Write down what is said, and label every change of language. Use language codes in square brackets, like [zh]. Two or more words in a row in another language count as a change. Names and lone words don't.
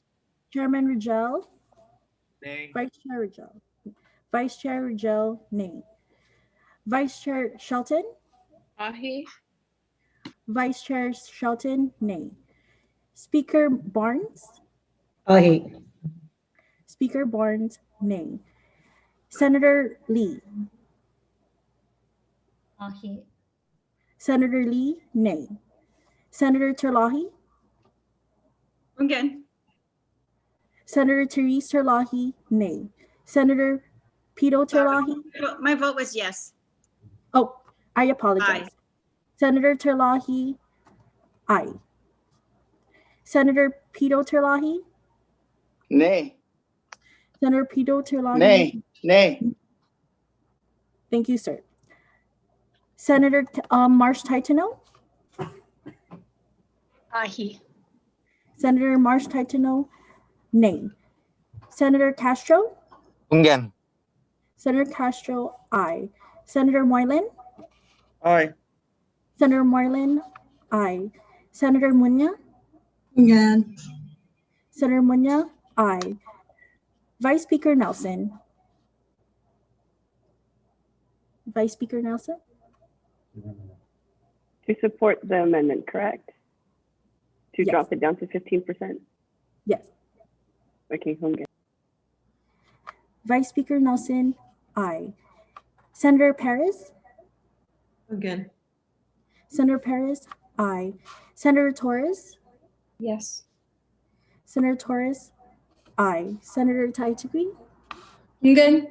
[en] Chairman Rigel? Nay. Vice Chair Rigel? Vice Chair Rigel, nay. Vice Chair Shelton? Aye. Vice Chair Shelton, nay. Speaker Barnes? Aye. Speaker Barnes, nay. Senator Lee? Aye. Senator Lee, nay. Senator Terlahi? Again. Senator Therese Terlahi, nay. Senator Pito Terlahi? My vote was yes. Oh, I apologize. Aye. Senator Terlahi, aye. Senator Pito Terlahi? Nay. Senator Pito Terlahi? Nay. Thank you, sir. Senator Marsh Titano? Aye. Senator Marsh Titano, nay. Senator Castro? Again. Senator Castro, aye. Senator Moylan? Aye. Senator Moylan, aye. Senator Munya? Again. Senator Munya, aye. Vice Speaker Nelson? Vice Speaker Nelson? To support the amendment, correct? To Yes. drop it down to 15%? Yes. Okay, Hunga. Vice Speaker Nelson, aye. Senator Perez? Again. Senator Perez, aye. Senator Torres? Yes. Senator Torres, aye. Senator Taitigui? Again.